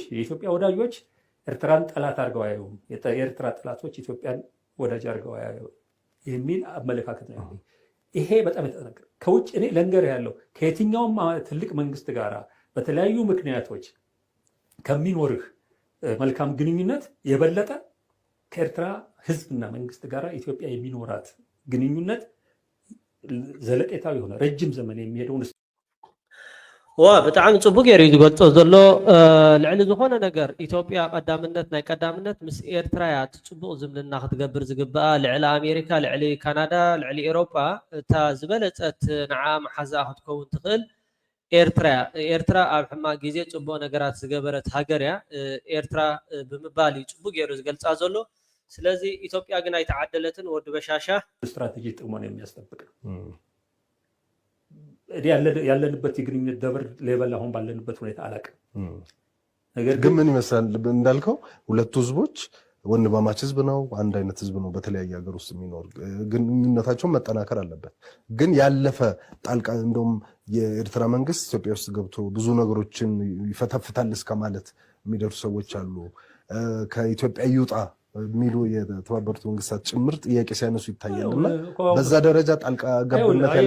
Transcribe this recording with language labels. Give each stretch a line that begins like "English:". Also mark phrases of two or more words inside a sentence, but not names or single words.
Amharic: የኢትዮጵያ ወዳጆች ኤርትራን ጠላት አድርገው አያዩም። የኤርትራ ጠላቶች ኢትዮጵያን ወዳጅ አድርገው አያዩም የሚል አመለካከት ነው። ይሄ በጣም የተጠነቀቀ ከውጭ እኔ ለንገር ያለው ከየትኛውም ትልቅ መንግስት ጋር በተለያዩ ምክንያቶች ከሚኖርህ መልካም ግንኙነት የበለጠ ከኤርትራ ህዝብና መንግስት ጋር ኢትዮጵያ የሚኖራት ግንኙነት ዘለቄታዊ የሆነ ረጅም ዘመን የሚሄደውን
Tigrinya: ብጣዕሚ ጽቡቅ ገይሩ ዝገልጾ ዘሎ ልዕሊ ዝኾነ ነገር ኢትዮጵያ ቀዳምነት ናይ ቀዳምነት ምስ ኤርትራ ያ ጽቡቅ ዝምልና ክትገብር ዝግብኣ ልዕሊ ኣሜሪካ ልዕሊ ካናዳ ልዕሊ ኤውሮጳ እታ ዝበለፀት ንዓ መሓዛ ክትከውን ትኽእል ኤርትራ ኣብ ሕማቅ ጊዜ ጽቡቅ ነገራት ዝገበረት ሃገር እያ ኤርትራ ብምባል ጽቡቅ ገይሩ ዝገልጻ ዘሎ። ስለዚ ኢትዮጵያ ግን ኣይተዓደለትን ወዲ በሻሻ
Amharic: ስትራቴጂ ጥቅሞን የሚያስጠብቅ ያለንበት የግንኙነት ደብር ሌቨል አሁን ባለንበት ሁኔታ አላውቅም። ነገር ግን ምን ይመስላል እንዳልከው ሁለቱ ህዝቦች ወንድማማች ህዝብ ነው፣ አንድ አይነት ህዝብ ነው። በተለያየ ሀገር ውስጥ የሚኖር ግንኙነታቸው መጠናከር አለበት። ግን ያለፈ ጣልቃ እንደውም የኤርትራ መንግስት ኢትዮጵያ ውስጥ ገብቶ ብዙ ነገሮችን ይፈተፍታል እስከማለት የሚደርሱ ሰዎች አሉ። ከኢትዮጵያ ይውጣ የሚሉ የተባበሩት መንግስታት ጭምር ጥያቄ ሲያነሱ ይታያልና በዛ ደረጃ ጣልቃ ገብነት ያለ